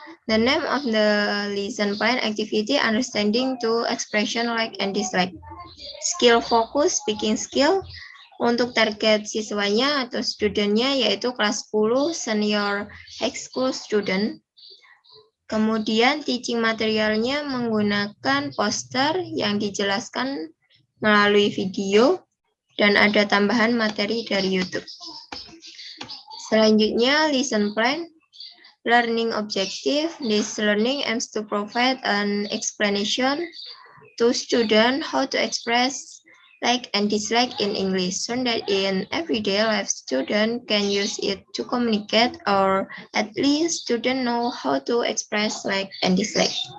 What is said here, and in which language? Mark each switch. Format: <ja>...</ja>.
<en>The name of the lesson plan activity understanding to expression like and dislike. Skill focus speaking skill.</en> <id>Untuk target siswanya atau studennya yaitu kelas 10</id> <en>senior high school student.</en> <id>Kemudian teaching materialnya menggunakan poster yang dijelaskan melalui video dan ada tambahan materi dari YouTube. Selanjutnya,</id> <en>lesson plan. Learning objective. This learning aims to provide an explanation to students how to express like and dislike in English, so that in everyday life student can use it to communicate, or at least student know how to express like and dislike.</en>